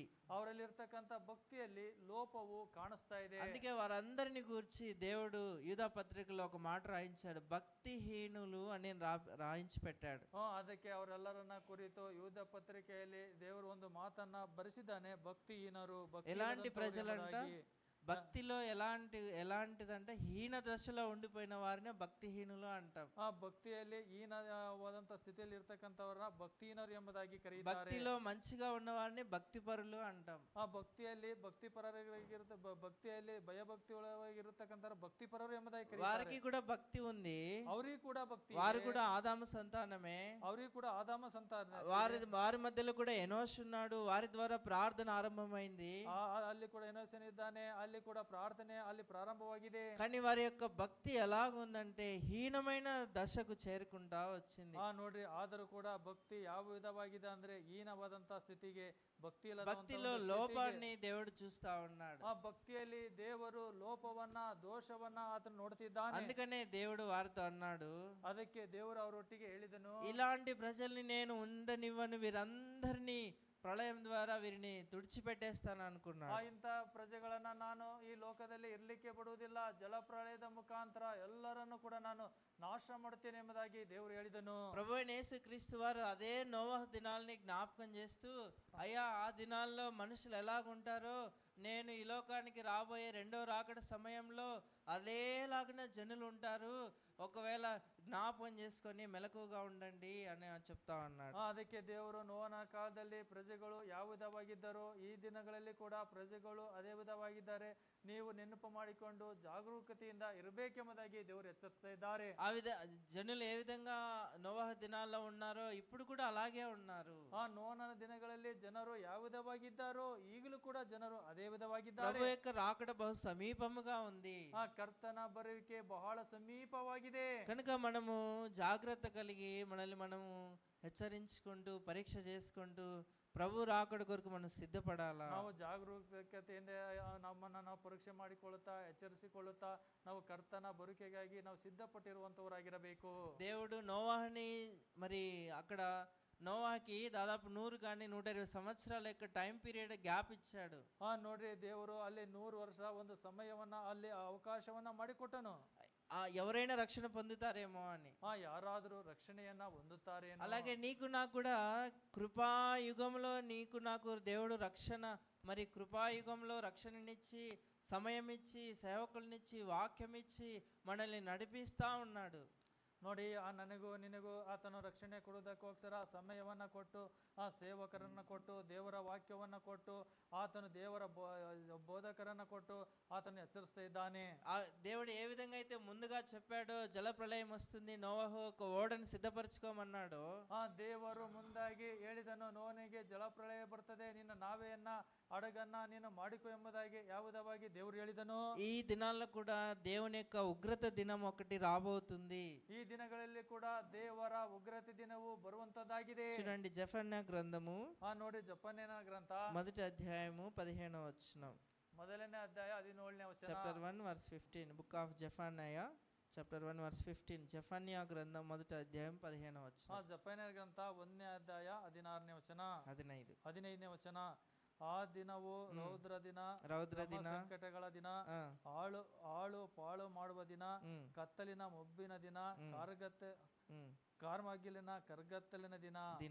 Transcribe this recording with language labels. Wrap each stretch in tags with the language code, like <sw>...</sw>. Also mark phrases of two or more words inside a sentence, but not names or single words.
<kn>ಅವರಲ್ಲಿರ್ತಕ್ಕಂಥ ಭಕ್ತಿಯಲ್ಲಿ ಲೋಪವು ಕಾಣಿಸ್ತಾ ಇದೆ.</kn> <te>అందుకే వారందరిని గురించి దేవుడు యూదా పత్రికలో ఒక మాట రాయించాడు, భక్తిహీనులు అని రాయించి పెట్టాడు.</te> <kn>ಅದಕ್ಕೆ ಅವರೆಲ್ಲರನ್ನ ಕುರಿತು ಯೂದ ಪತ್ರಿಕೆಯಲ್ಲಿ ದೇವರು ಒಂದು ಮಾತನ್ನ ಬರೆಸಿದ್ದಾನೆ, ಭಕ್ತಿಹೀನರು.</kn> <te>ఎలాంటి ప్రజలంట? భక్తిలో ఎలాంటిదంటే హీన దశలో ఉండిపోయిన వారిని భక్తిహీనులు అంటాం.</te> <kn>ಭಕ್ತಿಯಲ್ಲಿ ಹೀನವಾದಂತ ಸ್ಥಿತಿಯಲ್ಲಿ ಇರ್ತಕ್ಕಂಥವ್ರನ್ನ ಭಕ್ತಿಹೀನರು ಎಂಬುದಾಗಿ ಕರೀತಾರೆ.</kn> <te>భక్తిలో మంచిగా ఉన్న వారిని భక్తిపరులు అంటాం.</te> <kn>ಭಕ್ತಿಯಲ್ಲಿ ಭಕ್ತಿಯಲ್ಲಿ ಭಯಭಕ್ತಿ ಒಳಗಿರತಕ್ಕಂಥ ಭಕ್ತಿಪರರು ಎಂಬುದಾಗಿ ಕರೀತಾರೆ.</kn> <te>వారికి కూడా భక్తి ఉంది,</te> <kn>ಅವರಿಗೂ ಕೂಡ ಭಕ್ತಿ,</kn> <te>వారు కూడా ఆదాము సంతానమే,</te> <kn>ಅವರಿಗೂ ಕೂಡ ಆದಾಮ ಸಂತಾನ,</kn> <te>వారి మధ్యలో కూడా ఎనోష్ ఉన్నాడు, వారి ద్వారా ప్రార్థన ఆరంభమైంది.</te> <kn>ಅಲ್ಲಿ ಕೂಡ ಎನೋಷನ್ ಇದ್ದಾನೆ, ಅಲ್ಲಿ ಕೂಡ ಪ್ರಾರ್ಥನೆ ಅಲ್ಲಿ ಪ್ರಾರಂಭವಾಗಿದೆ.</kn> <te>కానీ వారి యొక్క భక్తి ఎలాగుందంటే హీనమైన దశకు చేరుకుంటా వచ్చింది.</te> <kn>ನೋಡ್ರಿ, ಆದರೂ ಕೂಡ ಭಕ್ತಿ ಯಾವ ವಿಧವಾಗಿದೆ ಅಂದ್ರೆ ಹೀನವಾದಂತ ಸ್ಥಿತಿಗೆ,</kn> <te>భక్తిలో లోపాన్ని దేవుడు చూస్తా ఉన్నాడు.</te> <kn>ಆ ಭಕ್ತಿಯಲ್ಲಿ ದೇವರು ಲೋಪವನ್ನ ದೋಷವನ್ನ ಆತನು ನೋಡ್ತಿದ್ದಾನೆ.</kn> <te>అందుకనే దేవుడు వారితో అన్నాడు,</te> <kn>ಅದಕ್ಕೆ ದೇವರು ಅವರೊಟ್ಟಿಗೆ ಹೇಳಿದನು,</kn> <te>ఇలాంటి ప్రజల్ని నేను ఉండనివ్వను, వీరందరినీ ప్రళయం ద్వారా వీరిని తుడిచిపెట్టేస్తాను అనుకున్నాడు.</te> <kn>ಇಂಥ ಪ್ರಜೆಗಳನ್ನ ನಾನು ಈ ಲೋಕದಲ್ಲಿ ಇರ್ಲಿಕ್ಕೆ ಬಿಡುವುದಿಲ್ಲ, ಜಲಪ್ರಳಯದ ಮುಖಾಂತರ ಎಲ್ಲರನ್ನು ಕೂಡ ನಾನು ನಾಶ ಮಾಡುತ್ತೇನೆ ಎಂಬುದಾಗಿ ದೇವರು ಹೇಳಿದನು.</kn> <te>ప్రభువైన యేసుక్రీస్తు వారు అదే నోవహు దినాల్ని జ్ఞాపకం చేస్తూ, అయ్యా ఆ దినాల్లో మనుషులు ఎలాగుంటారో నేను ఈ లోకానికి రాబోయే రెండో రాకడ సమయంలో అదేలాగా జనులు ఉంటారు, ఒకవేళ జ్ఞాపకం చేసుకొని మెలకుగా ఉండండి అని చెప్తా ఉన్నాడు.</te> <kn>ಅದಕ್ಕೆ ದೇವರು ನೋವನ ಕಾಲದಲ್ಲಿ ಪ್ರಜೆಗಳು ಯಾವ ವಿಧವಾಗಿದ್ದರೋ ಈ ದಿನಗಳಲ್ಲಿ ಕೂಡ ಪ್ರಜೆಗಳು ಅದೇ ವಿಧವಾಗಿದ್ದಾರೆ, ನೀವು ನೆನಪು ಮಾಡಿಕೊಂಡು ಜಾಗರೂಕತೆಯಿಂದ ಇರಬೇಕೆಂಬುದಾಗಿ ದೇವರು ಎಚ್ಚರಿಸ್ತಾ ಇದ್ದಾರೆ.</kn> <te>జనులు ఏ విధంగా నోవహు దినాల్లో ఉన్నారో ఇప్పుడు కూడా అలాగే ఉన్నారు.</te> <kn>ನೋವನ ದಿನಗಳಲ್ಲಿ ಜನರು ಯಾವ ವಿಧವಾಗಿದ್ದಾರೋ ಈಗಲೂ ಕೂಡ ಜನರು ಅದೇ ವಿಧವಾಗಿದ್ದಾರೆ.</kn> <te>ప్రభు యొక్క రాకడ బహు సమీపముగా ఉంది.</te> <kn>ಕರ್ತನ ಬರುವಿಕೆ ಬಹಳ ಸಮೀಪವಾಗಿದೆ.</kn> <te>కనుక మనము జాగ్రత్త కలిగి మనల్ని మనము హెచ్చరించుకుంటూ పరీక్ష చేసుకుంటూ ప్రభు రాకడ కొరకు మనం సిద్ధపడాలా.</te> <kn>ನಾವು ಜಾಗರೂಕತೆಯಿಂದ ನಮ್ಮನ್ನ ನಾವು ಪರೀಕ್ಷೆ ಮಾಡಿಕೊಳ್ಳುತ್ತಾ ಎಚ್ಚರಿಸಿಕೊಳ್ಳುತ್ತಾ ನಾವು ಕರ್ತನ ಬರುವಿಕೆಗಾಗಿ ನಾವು ಸಿದ್ಧಪಟ್ಟಿರುವಂತವರಾಗಿರಬೇಕು.</kn> <te>దేవుడు నోవాహుని మరి అక్కడ నోవాకి దాదాపు 100 కానీ 120 సంవత్సరాల యొక్క</te> <en>time period gap</en> <te>ఇచ్చాడు.</te> <kn>ನೋಡ್ರಿ, ದೇವರು ಅಲ್ಲಿ 100 ವರ್ಷ ಒಂದು ಸಮಯವನ್ನ ಅಲ್ಲಿ ಅವಕಾಶವನ್ನ ಮಾಡಿಕೊಟ್ಟನು.</kn> <te>ఎవరైనా రక్షణ పొందుతారేమో అని.</te> <kn>ಯಾರಾದರೂ ರಕ್ಷಣೆಯನ್ನ ಹೊಂದುತ್ತಾರೆ.</kn> <te>అలాగే నీకు నాకు కూడా కృపాయుగంలో నీకు నాకు దేవుడు రక్షణ, మరి కృపాయుగంలో రక్షణనిచ్చి సమయం ఇచ్చి సేవకులనిచ్చి వాక్యం ఇచ్చి మనల్ని నడిపిస్తా ఉన్నాడు.</te> <kn>ನೋಡಿ, ನನಗೂ ನಿನಗೂ ಆತನು ರಕ್ಷಣೆ ಕೊಡುವುದಕ್ಕೋಸ್ಕರ ಸಮಯವನ್ನ ಕೊಟ್ಟು ಸೇವಕರನ್ನ ಕೊಟ್ಟು ದೇವರ ವಾಕ್ಯವನ್ನ ಕೊಟ್ಟು ಆತನು ದೇವರ ಬೋಧಕರನ್ನ ಕೊಟ್ಟು ಆತನು ಎಚ್ಚರಿಸ್ತಾ ಇದ್ದಾನೆ.</kn> <te>దేవుడు ఏ విధంగా అయితే ముందుగా చెప్పాడో జల ప్రళయం వస్తుంది, నోవహు ఒక ఓడను సిద్ధపరచుకోమన్నాడు.</te> <kn>ದೇವರು ಮುಂದಾಗಿ ಹೇಳಿದನು, ನೋವನಿಗೆ ಜಲಪ್ರಳಯ ಬರ್ತದೆ, ನಿನ್ನ ನಾವೆಯನ್ನ ಹಡಗನ್ನ ನೀನು ಮಾಡಿಕೊ ಎಂಬುದಾಗಿ ಯಾವುದವಾಗಿ ದೇವರು ಹೇಳಿದನು.</kn> <te>ఈ దినాల్లో కూడా దేవుని యొక్క ఉగ్రత దినం ఒకటి రాబోతుంది.</te> <kn>ఈ ದಿನಗಳಲ್ಲಿ ಕೂಡ ದೇವರ ಉಗ್ರತೆ ದಿನವು ಬರುವಂತದ್ದಾಗಿದೆ.</kn> <te>చూడండి, జెఫన్యా గ్రంథము</te> <kn>ನೋಡಿ, ಜೆಫನ್ಯನ ಗ್ರಂಥ</kn> <te>మొదటి అధ్యాయము 15వ వచనం.</te> <kn>ಮೊದಲನೇ ಅಧ್ಯಾಯ 17ನೇ ವಚನ.</kn> <en>chapter 1 verse 15, book of Zephaniah chapter 1 verse 15.</en> <te>జెఫన్యా గ్రంథం మొదటి అధ్యాయం 15వ వచనం.</te> <kn>ಜೆಫನ್ಯನ ಗ್ರಂಥ 1ನೇ ಅಧ್ಯಾಯ 16ನೇ ವಚನ 15ನೇ ವಚನ. ಆ ದಿನವು ರೌದ್ರ ದಿನ, ಸಂಕಟಗಳ ದಿನ, ಆಳು ಪಾಳು ಮಾಡುವ ದಿನ, ಕತ್ತಲಿನ ಮೊಬ್ಬಿನ ದಿನ, ಕಾರ್ಮಗಿಲಿನ ಕರ್ಗತ್ತಲಿನ ದಿನ.</kn>